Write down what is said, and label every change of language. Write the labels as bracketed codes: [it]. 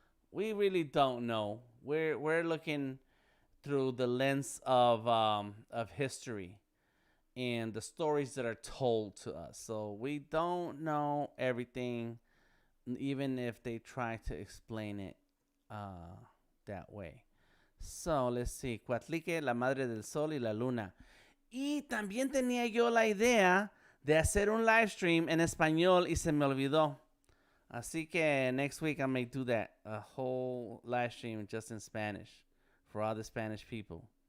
[en] We really don't know. We're looking through the lens of history and the stories that are told to us. So we don't know everything, even if they try to explain it that way. So, let's see. [es] Cuatlique, la madre del sol y la luna. Y también tenía yo la idea de hacer un live stream en español y se me olvidó. Así que [en] next week I may do that. A whole live stream just in Spanish for all the Spanish people.